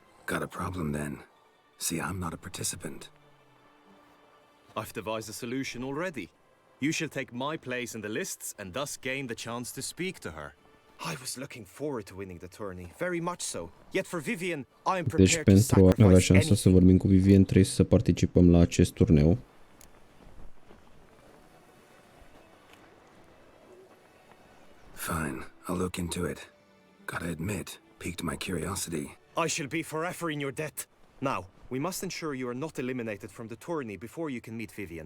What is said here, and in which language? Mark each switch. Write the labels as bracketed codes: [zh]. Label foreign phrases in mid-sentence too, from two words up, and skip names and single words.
[en] Got a problem then. See, I'm not a participant. I've devised a solution already. You shall take my place in the lists and thus gain the chance to speak to her. I was looking forward to winning the tourney, very much so. Yet for Vivian, I am [ro] Deci [en] prepared to [ro] pentru a avea [en] sacrifice [ro] șansa să [en] anything. [ro] vorbim cu Vivian trebuie să participăm la acest turneu. [en] Fine, I'll look into it. Gotta admit, piqued my curiosity. I shall be forever in your debt. Now, we must ensure you are not eliminated from the tourney before you can meet Vivian.